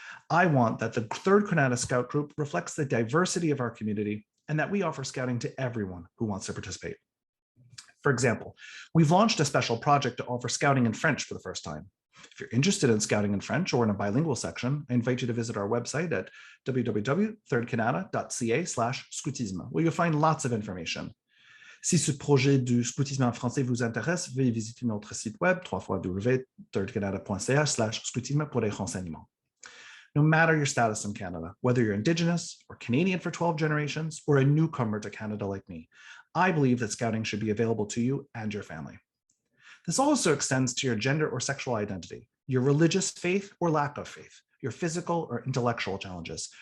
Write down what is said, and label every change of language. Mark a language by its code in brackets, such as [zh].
[en] I want that the 3rd Kanata Scout Group reflects the diversity of our community and that we offer scouting to everyone who wants to participate. For example, we've launched a special project to offer scouting in French for the first time. If you're interested in scouting in French or in a bilingual section, I invite you to visit our website at www.thirdkanata.ca/scoutisme, where you'll find lots of information. [fr] Si ce projet du scoutisme en français vous intéresse, veuillez visiter notre site web www.thirdkanata.ca/scoutisme pour les renseignements. [en] No matter your status in Canada, whether you're Indigenous or Canadian for 12 generations or a newcomer to Canada like me, I believe that scouting should be available to you and your family. This also extends to your gender or sexual identity, your religious faith or lack of faith, your physical or intellectual challenges.